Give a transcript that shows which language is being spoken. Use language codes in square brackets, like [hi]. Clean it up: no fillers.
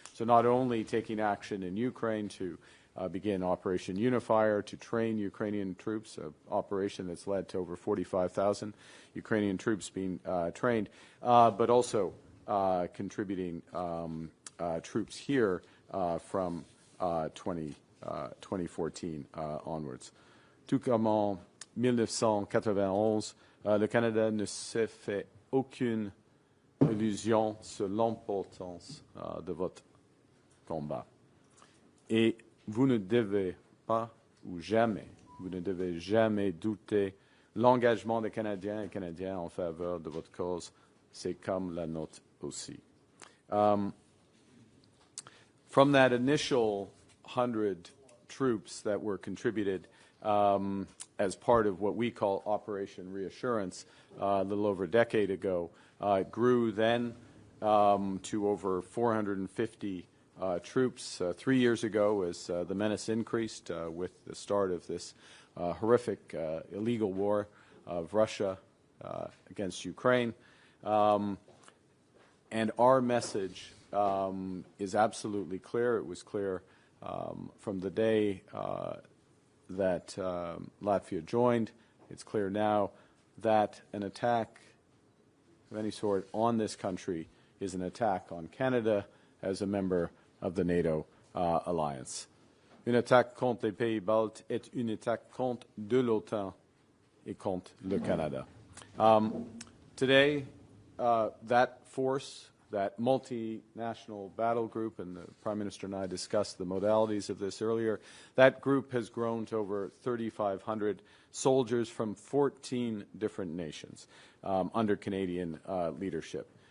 [en] So not only taking action in Ukraine to begin Operation Unifier, to train Ukrainian troops, an operation that's led to over 45,000 Ukrainian troops being trained, but also contributing troops here from 2014 onwards. [fr] Tout comme en 1991, le Canada ne s'est fait aucune illusion sur l'importance de votre combat. Et vous ne devez pas, ou jamais, vous ne devez jamais douter l'engagement des Canadiens et Canadiennes en faveur de votre cause c'est comme la nôtre aussi. [en] From that initial 100 troops that were contributed as part of what we call Operation Reassurance a little over a decade ago, it grew then to over 450 troops 3 years ago as the menace increased with the start of this horrific illegal war of Russia against Ukraine. And our message is absolutely clear. It was clear from the day that Latvia joined. It's clear now that an attack of any sort on this country is an attack on Canada as a member of the NATO alliance. [fr] Une attaque contre les pays baltes est une attaque contre de l'OTAN et contre le Canada. [en] Today, that force, that multinational battle group, and the Prime Minister and I discussed the modalities of this earlier, that group has grown to over 3,500 soldiers from 14 different nations under Canadian leadership.